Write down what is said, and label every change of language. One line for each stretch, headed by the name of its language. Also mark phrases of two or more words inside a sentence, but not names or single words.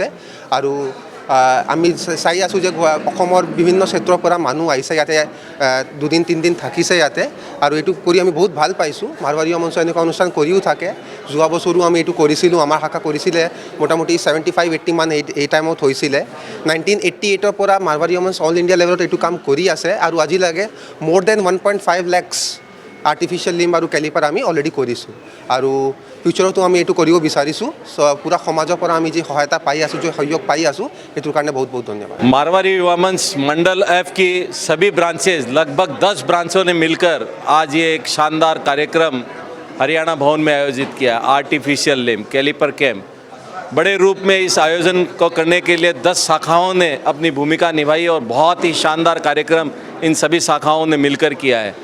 Assamese: আৰু আমি চাই আছোঁ যে অসমৰ বিভিন্ন ক্ষেত্ৰৰ পৰা মানুহ আহিছে ইয়াতে, 2-3 দিন থাকিছে ইয়াতে আৰু এইটো কৰি আমি বহুত ভাল পাইছোঁ। মাৰৱাৰী युवा মঞ্চ এনেকুৱা অনুষ্ঠান কৰিও থাকে। যোৱা বছৰো আমি এইটো কৰিছিলোঁ, আমাৰ শাখা কৰিছিলে মোটামুটি 75-80 মান এই টাইমত হৈছিলে। 1988ৰ পৰা মাৰৱাৰী युवा মঞ্চ
English: all India levelত
Assamese: এইটো কাম কৰি আছে আৰু আজিলৈকে
English: more than 1.5 lakhs artificial limb
Assamese: আৰু কেলিপাৰ আমি অলৰেডি কৰিছোঁ আৰু ফিউচাৰতো আমি এইটো কৰিব বিচাৰিছোঁ। পুৰা সমাজৰ পৰা আমি যি সহায়তা পাই আছোঁ, যে সহযোগ পাই আছোঁ, সেইটোৰ কাৰণে বহুত বহুত ধন্যবাद।
Hindi: मारवाड़ी युवा मंच मंडल F की सभी ब्रांचेज, लगभग 10 ब्रांचों ने मिलकर आज ये एक शानदार कार्यक्रम हरियाणा भवन में आयोजित किया।
English: artificial limb caliper camp
Hindi: बड़े रूप में इस आयोजन को करने के लिए 10 शाखाओं ने अपनी भूमिका निभाई और बहुत ही शानदार कार्यक्रम इन सभी शाखाओं ने मिलकर किया है।